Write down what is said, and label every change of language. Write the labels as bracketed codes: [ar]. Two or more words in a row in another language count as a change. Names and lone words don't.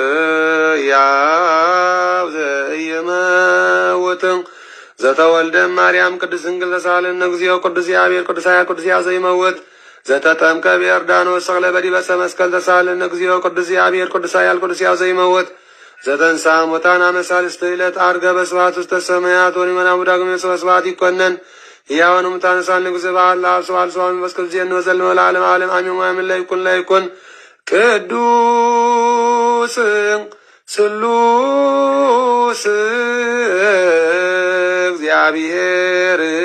[gez] ሕያው ዘኢይመውት ዘተወልደ ማርያም ቅድስት ድንግል ተሳሃለነ እግዚኦ ቅዱስ እግዚአብሔር ቅዱስ ኃያል ቅዱስ ሕያው ዘኢይመውት ዘተጠምቀ በዮርዳኖስ ሰቅለ በዲበ ዕፀ መስቀል ተሳሃለነ እግዚኦ ቅዱስ እግዚአብሔር ቅዱስ ኃያል ቅዱስ ሕያው ዘኢይመውት ዘተንሥአ እሙታን አመ ሣልስት ዕለት ዐርገ በስብሐት ውስተ ሰማያት ወሊመናሁ ዳግመ በስብሐት ይኰነን ሕያዋን እሙታን ሳል ንጉሥ በዓል ለአብ ስብሐት ለወልድ ወመንፈስ ቅዱስ ዜን ወዘልፈ ለዓለመ ዓለም አሜን። ወአሜን። ለይኩን ቅዱስ ስሉስ እግዚአብሔር